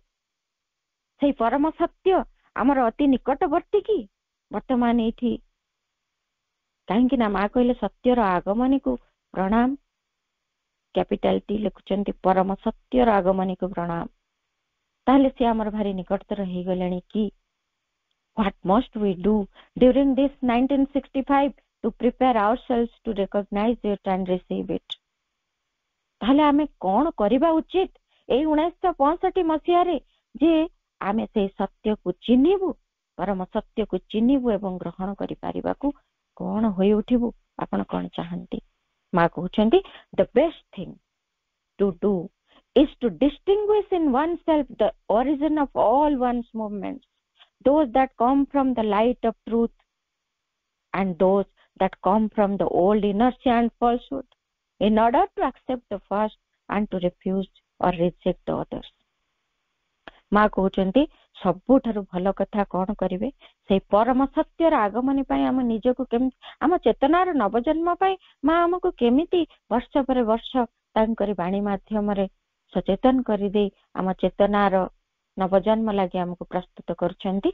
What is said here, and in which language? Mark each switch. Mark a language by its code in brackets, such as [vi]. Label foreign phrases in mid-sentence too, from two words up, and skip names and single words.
[or] ସେଇ ପରମ ସତ୍ୟ ଆମର ଅତି ନିକଟବର୍ତ୍ତୀ କି ବର୍ତ୍ତମାନ ଏଇଠି? କାହିଁକି ନା ମା କହିଲେ ସତ୍ୟର ଆଗମନୀକୁ ପ୍ରଣାମ, [en] capital T [or] ଲେଖୁଛନ୍ତି ପରମ ସତ୍ୟର ଆଗମନୀକୁ ପ୍ରଣାମ। ତାହେଲେ ସେ ଆମର ଭାରି ନିକଟତର ହେଇଗଲେଣି କି? [en] What must we do during this 1965 to prepare ourselves to recognize it and receive it? [or] ତାହେଲେ ଆମେ କଣ କରିବା ଉଚିତ ଏଇ 1965 ମସିହାରେ ଯେ ଆମେ ସେଇ ସତ୍ୟକୁ ଚିହ୍ନିବୁ, ପରମ ସତ୍ୟକୁ ଚିହ୍ନିବୁ ଏବଂ ଗ୍ରହଣ କରିପାରିବାକୁ କଣ ହୋଇ ଉଠିବୁ? ଆପଣ କଣ ଚାହାନ୍ତି? ମା କହୁଛନ୍ତି [en] the best thing to do is to distinguish in oneself the origin of all one's movements, those that come from the light of truth and those that come from the old inertia and falsehood, in order to accept the first and to refuse or reject the others. [or] ମା କହୁଛନ୍ତି ସବୁଠାରୁ ଭଲ କଥା କଣ କରିବେ? ସେଇ ପରମ ସତ୍ୟର ଆଗମନ ପାଇଁ ଆମ ନିଜକୁ କେମିତି, ଆମ ଚେତନାର ନବଜନ୍ମ ପାଇଁ ମା ଆମକୁ କେମିତି ବର୍ଷ ପରେ ବର୍ଷ ତାଙ୍କରି ବାଣୀ ମାଧ୍ୟମରେ ସଚେତନ କରିଦେଇ ଆମ ଚେତନାର ନବଜନ୍ମ ଲାଗି ଆମକୁ ପ୍ରସ୍ତୁତ କରୁଛନ୍ତି।